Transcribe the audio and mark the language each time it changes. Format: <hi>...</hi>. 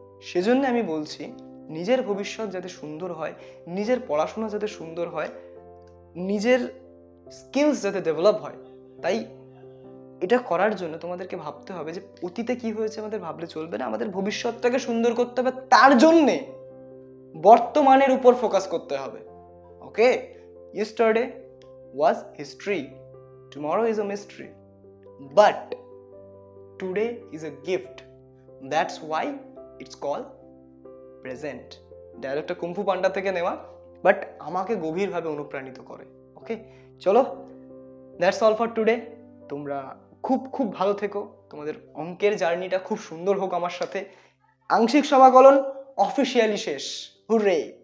<bn>সেজন্য আমি বলছি নিজের ভবিষ্যৎ যাতে সুন্দর হয়, নিজের পড়াশোনা যাতে সুন্দর হয়, নিজের স্কিলস যাতে ডেভেলপ হয়, তাই এটা করার জন্য তোমাদেরকে ভাবতে হবে যে অতীতে কি হয়েছে আমাদের ভাবলে চলবে না, আমাদের ভবিষ্যৎটাকে সুন্দর করতে হবে, তার জন্যে বর্তমানের উপর ফোকাস করতে হবে।</bn> <en>Okay, yesterday was history, tomorrow is a mystery, but today is a gift, that's why it's called present.</en> <bn>ডায়লগটা কুম্ফু পান্ডা থেকে নেওয়া, বাট আমাকে গভীরভাবে অনুপ্রাণিত করে। ওকে, চলো,</bn> <en>That's all for today.</en> <bn>তোমরা খুব খুব ভালো থেকো, তোমাদের অঙ্কের জার্নিটা খুব সুন্দর হোক আমার সাথে। আংশিক সমাকলন অফিসিয়ালি শেষ, হুররে!</bn>